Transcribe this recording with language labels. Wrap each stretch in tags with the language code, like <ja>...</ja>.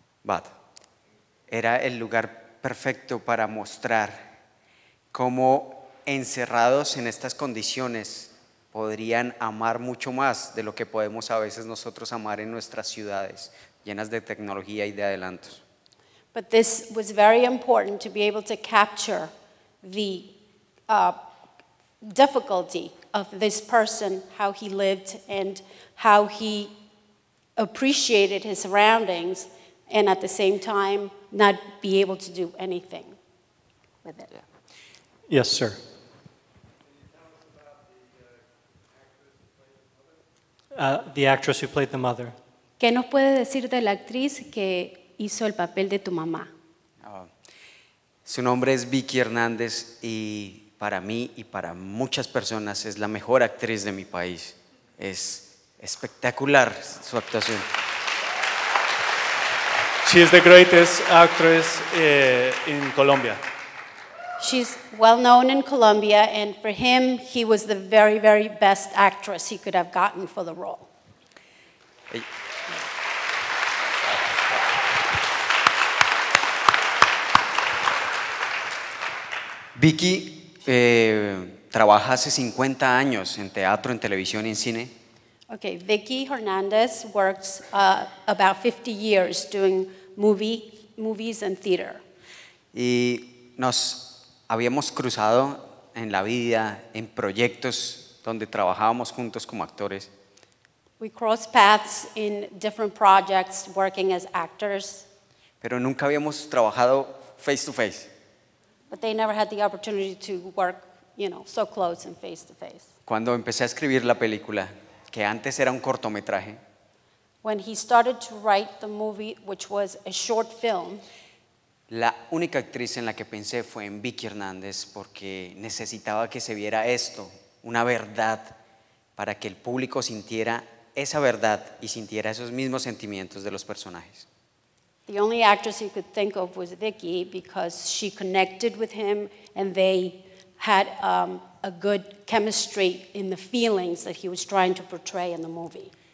<en>But</en> <es>era el lugar perfecto para mostrar cómo encerrados en estas condiciones podrían amar mucho más de lo que podemos a veces nosotros amar en nuestras ciudades llenas de tecnología y de adelantos.</es> <en>But this was very important to be able to capture the difficulty of this person, how he lived and how he appreciated his surroundings and at the same time not be able to do anything with it. Yeah. Yes, sir. The actress who played the mother.</en> <es>¿Qué nos puede decir de la actriz que hizo el papel de tu mamá? Su nombre es Vicky Hernández y para mí y para muchas personas es la mejor actriz de mi país. Es espectacular su actuación.</es> <en>She is the greatest actress in Colombia. She's well known in Colombia, and for him, he was the very, very best actress he could have gotten for the role.</en> <es>Ey- Vicky trabaja hace 50 años en teatro, en televisión y en cine.</es> <en>Okay, Vicky Hernandez works about 50 years doing movies and theater.</en> <es>Y nos habíamos cruzado en la vida, en proyectos donde trabajábamos juntos como actores.</es> <en>We crossed paths in different projects working as actors,</en> <es>Pero nunca habíamos trabajado</es> <en>face to face. but they never had the opportunity to work, so close and face to face.</en> <es>Cuando empecé a escribir la película, que antes era un cortometraje,</es> <en>When he started to write the movie, which was a short film,</en> <es>la única actriz en la que pensé fue en Vicky Hernández porque necesitaba que se viera esto, una verdad, para que el público sintiera esa verdad y sintiera esos mismos sentimientos de los personajes.</es> <en>the only actress he could think of was Vicky because she connected with him and they had a good chemistry in the feelings that he was trying to portray in the movie.</en>